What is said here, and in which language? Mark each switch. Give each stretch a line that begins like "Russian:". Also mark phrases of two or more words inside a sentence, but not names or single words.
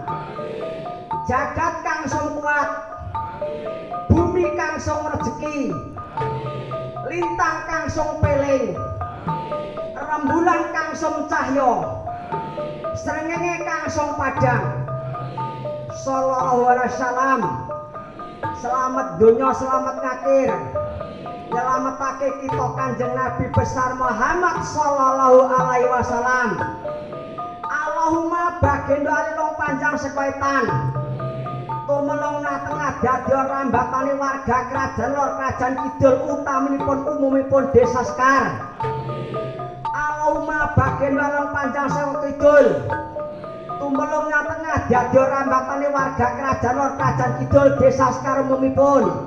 Javanese: Jagat kang song kuat, bumi kang song rezeki, lintang kang song peling, rembulan kang song cahya, srengenge kang song padang.
Arabic: Sallallahu alaihi wasallam.
Javanese: Selamat dunya, selamat ngakhir. Nyelametake kita Kanjeng Nabi besar Muhammad
Arabic: sallallahu alaihi wasallam.
Javanese: Allahumma baginda alilung panjang sekaitan tumelung na tengah dadi rambatane warga kerajaan lor kerajaan kidul utaminipun umumipun desa Sekar. Allahumma baginda alilung panjang sekaitan kidul tumelung na tengah dadi rambatane warga kerajaan lor kerajaan kidul desa Sekar umumipun.